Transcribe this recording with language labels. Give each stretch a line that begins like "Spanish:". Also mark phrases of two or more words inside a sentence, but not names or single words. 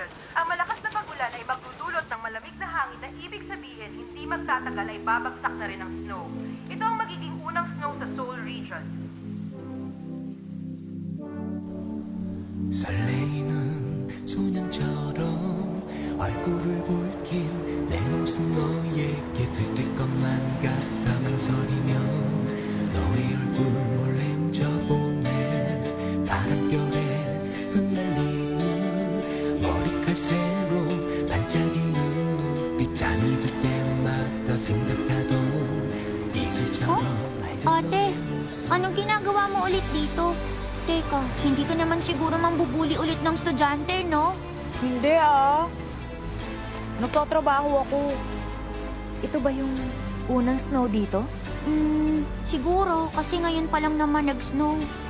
Filipino: Ang malakas na pag-ulan ay magdudulot ng malamig na hangin na ibig sabihin hindi magtatagal ay babagsak na rin ang snow. Ito ang magiging unang snow sa Seoul Region.
Korean: 설레이는 소년처럼 얼굴을 붉힌 내 모습 너에게 들킬 것만 같아 망설이며 너의 얼굴 몰래 훔쳐보네 바람결에 흩날리는 머리칼새로 반짝이는 눈빛 잠이 들 때마다 생각하던 이슬처럼
Filipino: Ate, anong ginagawa mo ulit dito? Teka, hindi ka naman siguro mambubuli ulit ng estudyante, no? Hindi Nagtatrabaho ako. Ito ba yung unang snow dito? Siguro, kasi ngayon pa lang naman nag-snow.